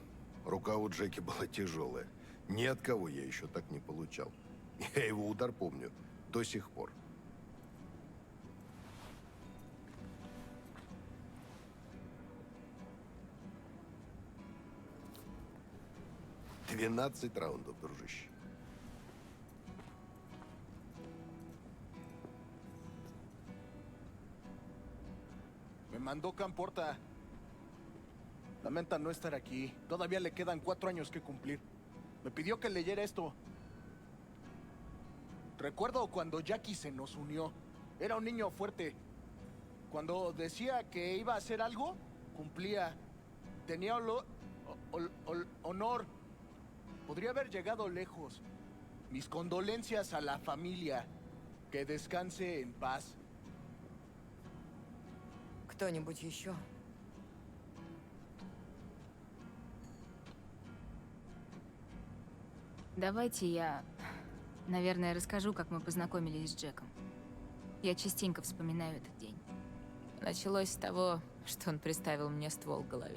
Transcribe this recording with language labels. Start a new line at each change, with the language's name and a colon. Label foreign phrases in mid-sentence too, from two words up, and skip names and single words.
Russian: Рука у Джеки была тяжелая. Ни от кого я еще так не получал. Я его удар помню до сих пор. «12 раундов, дружище».
Spanish: Me mandó Camporta. Lamenta no estar aquí. Todavía le quedan 4 años que cumplir. Me pidió que leyera esto. Recuerdo cuando Jackie se nos unió. Era un niño fuerte. Cuando decía que iba a hacer algo, cumplía. Tenía honor. Podría haber llegado lejos. Mis condolencias a la familia. Que descanse en paz.
Russian: Кто-нибудь еще? Давайте я, наверное, расскажу, как мы познакомились с Джеком. Я частенько вспоминаю этот день. Началось с того, что он приставил мне ствол к голове.